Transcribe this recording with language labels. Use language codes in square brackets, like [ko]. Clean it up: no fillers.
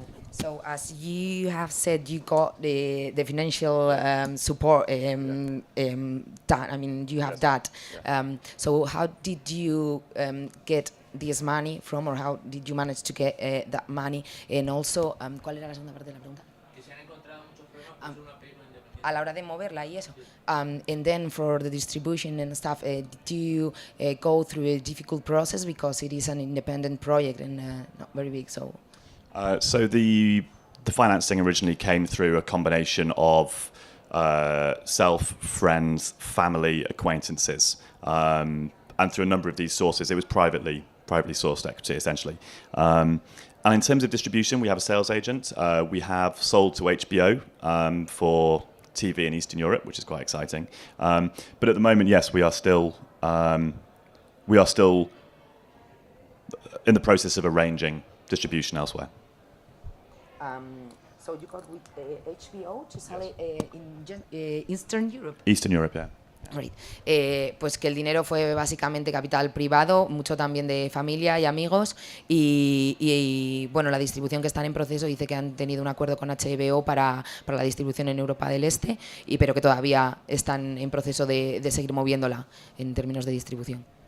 [en] So as you have said, you got the financial support done. I mean, you have that. So how did you get this money from, or how did you manage to get that money? And also, [es] ¿cuál era la segunda parte de la pregunta? Que se han encontrado muchos problemas por ser una película independiente. A la hora de moverla y eso. [en] And then for the distribution and stuff, did you go through a difficult process because it is an independent project and not very big? So the financing originally came through a combination of self, friends, family, acquaintances, and through a number of these sources. It was privately sourced equity, essentially. And in terms of distribution, we have a sales agent. We have sold to HBO for TV in Eastern Europe, which is quite exciting. But at the moment, yes, we are still in the process of arranging distribution elsewhere. So you got with HBO to sell it in Eastern Europe? Eastern Europe, yeah. Right. [es] Pues que el dinero fue básicamente capital privado, mucho también de familia y amigos, y bueno, la distribución que están en proceso dice que han tenido un acuerdo con HBO para la distribución en Europa del Este, pero que todavía están en proceso de seguir moviéndola en términos de distribución.